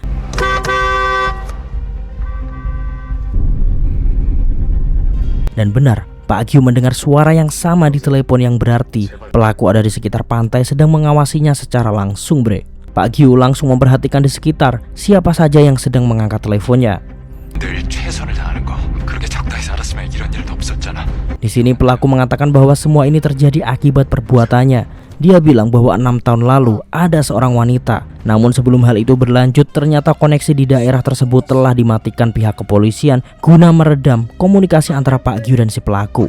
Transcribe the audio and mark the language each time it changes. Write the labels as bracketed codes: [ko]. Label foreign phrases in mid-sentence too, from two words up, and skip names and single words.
[id] Dan benar, Pak Gyu mendengar suara yang sama di telepon yang berarti pelaku ada di sekitar pantai sedang mengawasinya secara langsung bre. Pak Gyu langsung memperhatikan di sekitar siapa saja yang sedang mengangkat teleponnya. [ko] 늘 최선을 다하는 거. 그렇게 적당히 살았으면 이런 일도 없었잖아. [id] Di sini pelaku mengatakan bahwa semua ini terjadi akibat perbuatannya. Dia bilang bahwa 6 tahun lalu ada seorang wanita. Namun sebelum hal itu berlanjut, ternyata koneksi di daerah tersebut telah dimatikan pihak kepolisian guna meredam komunikasi antara Pak Gyu dan si pelaku.